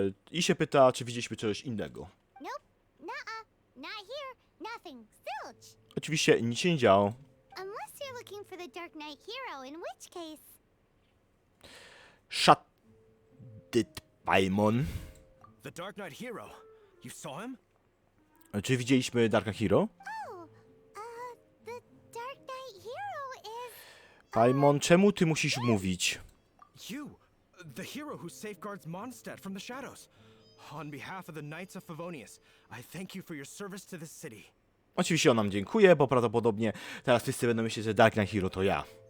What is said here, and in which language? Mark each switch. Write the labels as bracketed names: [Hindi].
[Polish] I się pyta, czy widzieliśmy czegoś innego. [English] Nope. Nuh-uh. Not here. Nothing. Zilch. [Polish] Oczywiście nic się nie działo. [English] Unless you're looking for the Darknight hero, in which case... Shut it, Paimon. The Darknight hero. You saw him? [Polish] Czy widzieliśmy Darka Hero? [English] Oh, the Darknight hero is... [Polish] Paimon, czemu ty musisz mówić? [English] You, the hero who safeguards Mondstadt from the shadows. On behalf of the Knights of Favonius, I thank you for your service to this city. [Polish] Oczywiście on nam dziękuję, bo prawdopodobnie teraz wszyscy będą myśleć, że Darknight Hero to ja.